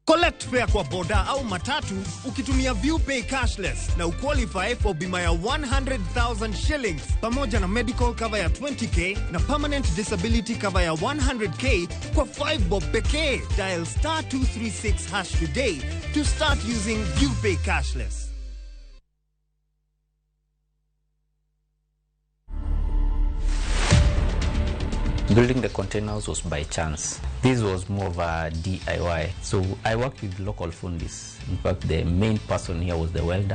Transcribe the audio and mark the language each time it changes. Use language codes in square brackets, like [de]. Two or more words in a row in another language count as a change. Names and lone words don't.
[en] Collect fare [sw] kwa boda au matatu ukitumia ViewPay cashless na uqualify for bima ya 100,000 shillings pamoja na [en] medical cover [sw] ya 20k na [en] permanent disability cover [sw] ya 100k kwa 5 bob pekee. [en] Dial *236# today to start using ViewPay cashless. Building the containers was by chance. This was more of a DIY. So I worked with local fundis. In fact, the main person here was the welder.